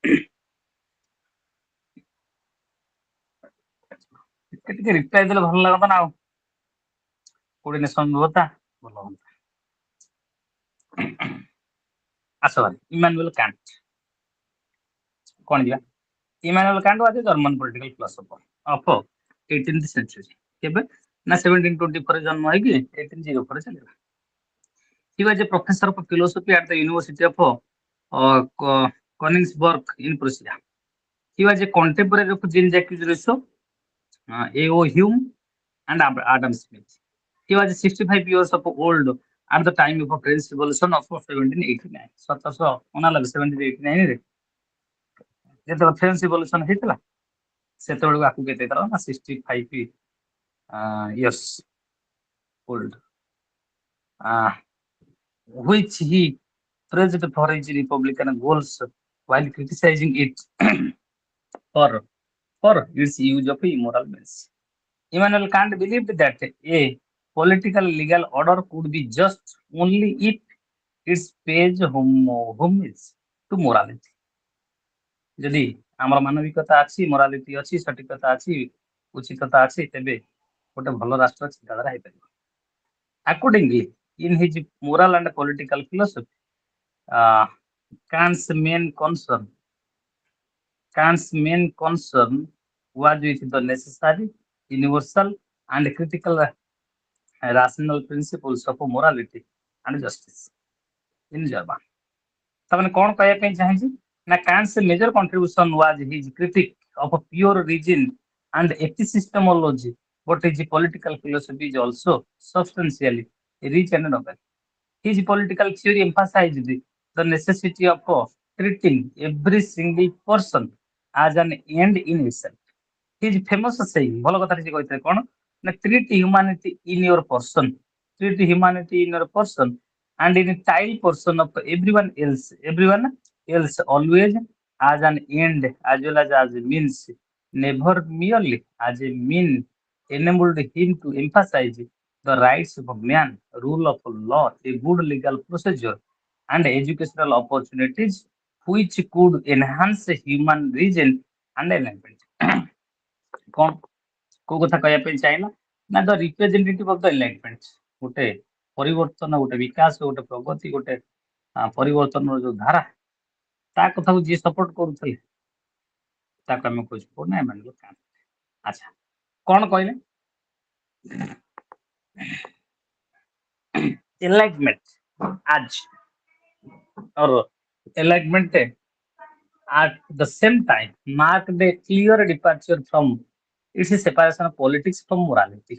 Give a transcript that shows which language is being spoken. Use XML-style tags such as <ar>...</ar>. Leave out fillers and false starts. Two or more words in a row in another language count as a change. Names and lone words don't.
<or>ଟିକେ ରିପ୍ଲାଏ ଦେଲେ ଭଲ ଲାଗନ୍ତା ନା, ଆଉ କୋର୍ଡିନେସନ ହୁଅନ୍ତା, ଭଲ ହୁଅନ୍ତା। ଆସ ଇମାନୁଏଲ କାଣ୍ଟ କଣ ଯିବା?</or> <en>ଇମାନୁଏଲ କାଣ୍ଟ was a German political philosopher of 18th century.</en> <or>କେବେ ନା 1724 ଜନ୍ମ ହେଇକି 1804 ଚାଲିଲା।</or> <en>He was a professor of philosophy at the University of Königsberg in Prussia. He was a contemporary of Jean-Jacques Rousseau, A.O. Hume, and Adam Smith. He was 65 years of old at the time of the French Revolution of 1789.</en> <or>1789 ରେ ଯେତେବେଳେ ଫ୍ରେଞ୍ଚ ରିଭଲ୍ୟୁସନ ହେଇଥିଲା ସେତେବେଳକୁ ଆକୁ କେତେ ହେଇଥିଲା ନା</or> <en>65 years old, which he praised for his republican goals while criticizing it for its use of immoral means. Immanuel Kant believed that a political legal order could be just only if its pays homage to morality.</en> <or>ଯଦି ଆମର ମାନବିକତା ଅଛି, ମୋରାଲିଟି ଅଛି, ସଠିକତା ଅଛି, ଉଚିତତା ଅଛି, ତେବେ ଗୋଟେ ଭଲ ରାଷ୍ଟ୍ର ଚିନ୍ତାଧାରା ହେଇପାରିବ।</or> <en>Accordingly, in his moral and political philosophy, Kant's main concern was with the necessary, universal, and critical rational principles of morality and justice in German.</en> <or>ତାମାନେ କଣ କହିବା ପାଇଁ ଚାହିଁଛି ନା</or> <en>Kant's major contribution was his critique of pure reason and epistemology, but his political philosophy is also substantially rich and novel. His political theory emphasized the necessity of treating every single person as an end in itself. His famous saying,</en> <or>ଭଲ କଥା କିଛି କହିଥିଲେ କଣ ନା</or> <en>treat humanity in your person, treat humanity in your person and in child person of everyone else always as an end as well as a means, never merely as a mean, enabled him to emphasize the rights of man, rule of law, a good legal procedure, and educational opportunities which could enhance human reason and enlightenment.</en> <or>କଣ କୋଉ କଥା କହିବା ପାଇଁ ଚାହିଁଲା ନା</or> <en>the representative of the enlightenment,</en> <or>ଗୋଟେ ପରିବର୍ତ୍ତନ, ଗୋଟେ ବିକାଶ, ଗୋଟେ ପ୍ରଗତି, ଗୋଟେ ପରିବର୍ତ୍ତନର ଯୋଉ ଧାରା, ତା କଥାକୁ ଯିଏ ସପୋର୍ଟ କରୁଥିଲେ ତାକୁ ଆମେ କହୁଛୁ କଣ ନା ଇମାନୁଏଲ କାଣ୍ଟ। ଆଚ୍ଛା, କଣ କହିଲେ</or> <en>enlightenment as or enlightenment at the same time marked a clear departure from its separation of politics from morality.</en>